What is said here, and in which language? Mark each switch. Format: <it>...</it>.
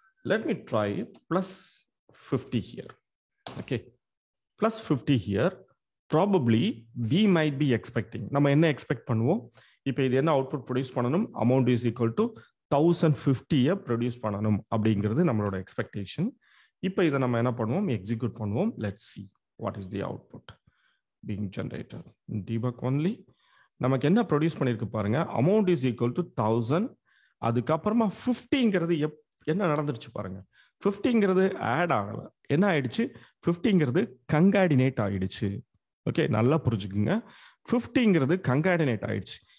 <en>Let me try plus 50 here. Okay, plus 50 here. Probably we might be expecting,</en> <ta>நம்ம என்ன expect பண்ணுவோம்? இப்போ இது என்ன அவுட்புட் ப்ரொடியூஸ் பண்ணணும்?</ta> <en>amount is equal to 1050</en> <ta>produce பண்ணணும் அப்படிங்கிறது நம்மளோட எக்ஸ்பெக்டேஷன். இப்போ இதை நம்ம என்ன பண்ணுவோம்? எக்ஸிக்யூட் பண்ணுவோம். Let's</ta> <en>see what is the output being generated in debug only.</en> <ta>நமக்கு என்ன ப்ரொடியூஸ் பண்ணிருக்கு பாருங்க,</ta> <en>Amount is equal to 1000.</en> <ta>அதுக்கப்புறமா 50ங்கிறது என்ன நடந்துருச்சு பாருங்க. 50ங்கிறது ஆட் ஆகல, என்ன ஆயிடுச்சு? 50ங்கிறது கன்காடினேட் ஆயிடுச்சு. ஓகே, நல்லா புரிஞ்சுக்குங்க. 50ங்கிறது கன்காடினேட் ஆயிடுச்சு.</ta>